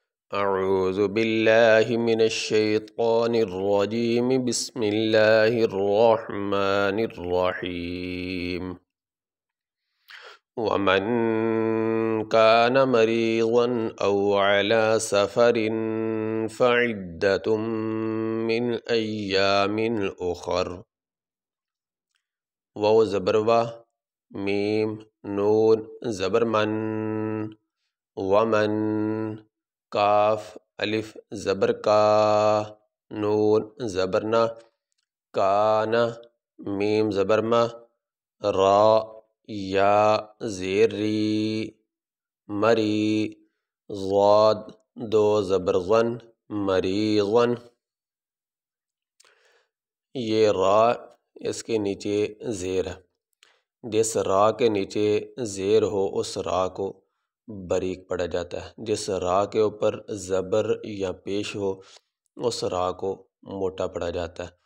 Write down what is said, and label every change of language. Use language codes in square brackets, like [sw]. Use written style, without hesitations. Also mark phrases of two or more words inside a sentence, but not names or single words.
[ar] اعوذ باللہ من الشیطان الرجیم بسم اللہ الرحمن الرحیم ومن كان مريضا أو على سفر فعدة من أيام أخر [ur] واو زبر وا میم نون زبر من ومن کاف الف زبر کا نون زبر نا کان میم زبر ما را یا زیر ری مری ضاد دو زبر ظن مریضن یہ را اس کے نیچے زیر ہے، جس را کے نیچے زیر ہو اس را کو باریک پڑھا جاتا ہے، جس را کے اوپر زبر یا پیش ہو اس را کو موٹا پڑھا جاتا ہے۔